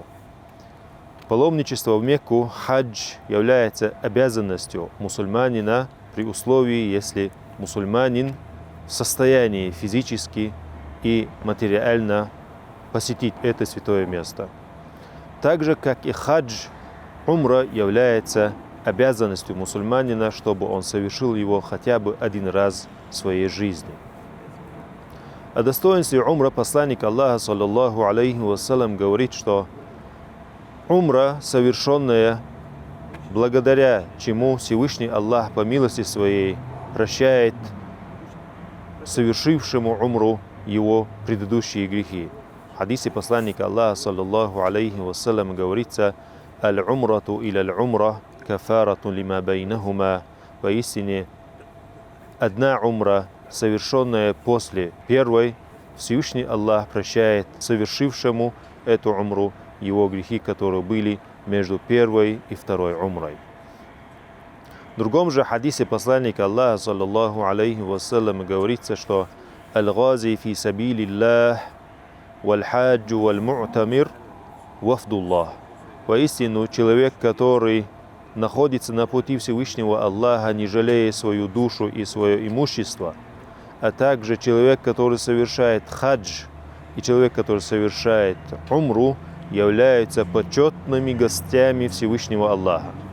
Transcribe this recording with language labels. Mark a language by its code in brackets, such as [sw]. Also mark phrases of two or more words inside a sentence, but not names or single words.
[ru] Паломничество в Мекку, хадж, является обязанностью мусульманина при условии, если мусульманин в состоянии физически и материально посетить это святое место. Так же, как и хадж, умра является обязанностью мусульманина, чтобы он совершил его хотя бы один раз в своей жизни. О достоинстве умра посланник Аллаха, [ar] صلى الله عليه وسلم, [ru] говорит, что умра, совершенная благодаря чему Всевышний Аллах по милости своей прощает совершившему умру его предыдущие грехи. В хадисе посланника Аллаха, [ar] صلى الله عليه وسلم, [ru] говорится: [ar] «العمرة إلى العمرة كفارة لما بينهما». [ru] Поистине, одна умра, совершенная после первой, Всевышний Аллах прощает совершившему эту умру его грехи, которые были между первой и второй умрой. В другом же хадисе посланника Аллаха, [ar] صلى الله عليه وسلم, [ru] говорится, что [ar] «الغازي في سبيل الله والحاج والمعتمر وفد الله». [ru] Поистину, человек, который находится на пути Всевышнего Аллаха, не жалея свою душу и свое имущество, а также человек, который совершает хадж, и человек, который совершает умру, являются почетными гостями Всевышнего Аллаха.